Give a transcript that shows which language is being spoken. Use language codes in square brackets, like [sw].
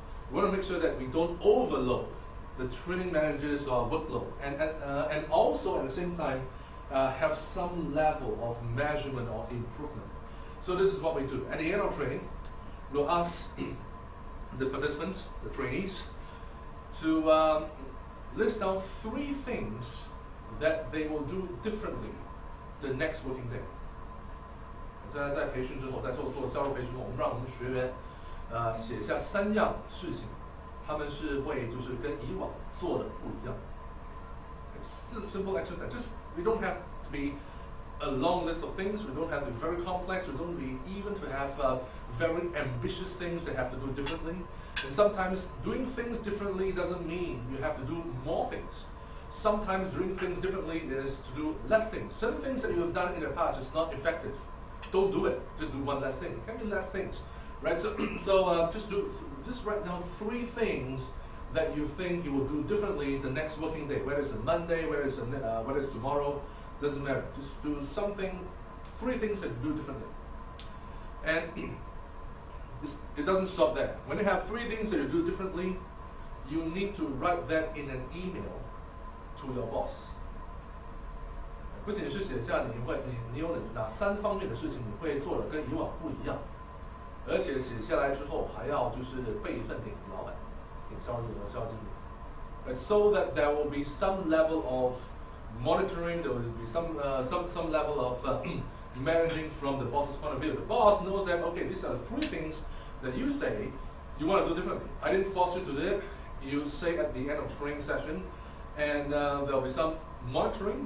[en] We want to make sure that we don't overload the training managers' workload, and also at the same time have some level of measurement or improvement. So this is what we do. At the end of training, we'll ask the participants, the trainees, to list down 3 things that they will do differently the next working day. [zh] 在培训之后，在做销售培训后，我们让我们学员写下3样事情，他们是会就是跟以往做的不一样。 [en] It's a simple exercise. Just we don't have to be a long list of things. We don't have to be very complex. We don't be even to have very ambitious things they have to do differently. And sometimes doing things differently doesn't mean you have to do more things. sometimes doing things differently is to do less things. Certain things that you have done in the past is not effective. Don't do it. Just do one less thing. It can be less things, right? So just write down 3 things that you think you will do differently the next working day. Whether it's a Monday, whether it's tomorrow, doesn't matter. Just do something, 3 things that you do differently. And it doesn't stop there. When you have 3 things that you do differently, you need to write that in an email to your boss. [zh] 不仅是写下你有哪3方面的事情你会做的跟以往不一样，而且写下来之后还要就是备份给老板，给销经理。 [en] So that there will be some level of monitoring, there will be some level of managing from the boss's point of view. The boss knows that, okay, these are the 3 things that you say you want to do differently. I didn't force you to do it. You say at the end of training session, and there'll be some monitoring.